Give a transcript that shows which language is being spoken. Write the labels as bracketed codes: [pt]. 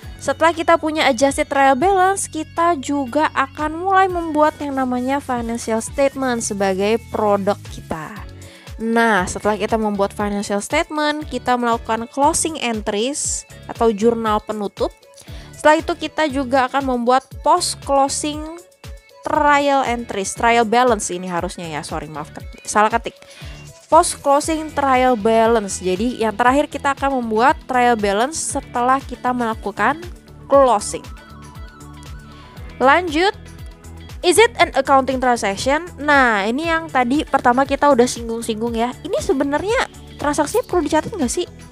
[id] Setelah kita punya adjusted trial balance, kita juga akan mulai membuat yang namanya financial statement sebagai produk kita. Nah, setelah kita membuat financial statement, kita melakukan closing entries atau jurnal penutup. Setelah itu kita juga akan membuat post closing trial entries, trial balance ini harusnya ya, salah ketik. [en] Post closing trial balance. [id] Jadi yang terakhir kita akan membuat trial balance setelah kita melakukan closing. [en] Lanjut, is it an accounting transaction? [id] Nah, ini yang tadi pertama kita udah singgung-singgung ya. Ini sebenarnya transaksinya perlu dicatat nggak sih?